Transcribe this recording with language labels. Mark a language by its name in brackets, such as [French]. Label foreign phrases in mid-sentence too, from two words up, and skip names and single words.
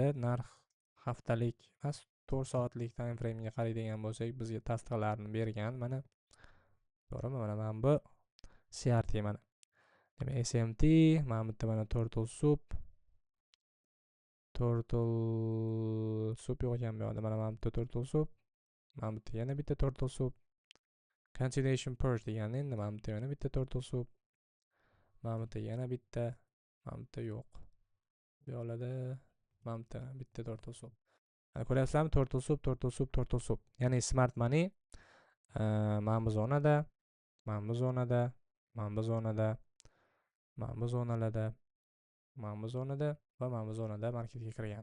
[Uzbek] Narx haftalik emas, 4 soatlik [English] time frame [Uzbek] ga qaraydigan bo'lsak, bizga tasdiqlarni bergan mana. To'g'rimi? Mana bu CRT mana. Demak, SMT, mana bu mana [English] turtle soup [Uzbek] yo'q ekan bu yerda. Mana bu [English] turtle soup, [Uzbek] mana bu yana bitta [English] turtle soup. Continuation purge [Uzbek] degani endi mana bu yana bitta [English] turtle soup. [Uzbek] Mana bu yana bitta, mana bu yo'q. Bu yerda mana bu bitta [English] turtle soup. [Uzbek] Ko'ryapsizlarmi? [English] Turtle soup. [Uzbek] Ya'ni [English] smart money [Uzbek] mana bu zonada, mana bu zonada, mana bu zonada, mana bu zonalarda, mana bu zonada va mana bu zonada marketga kirgan.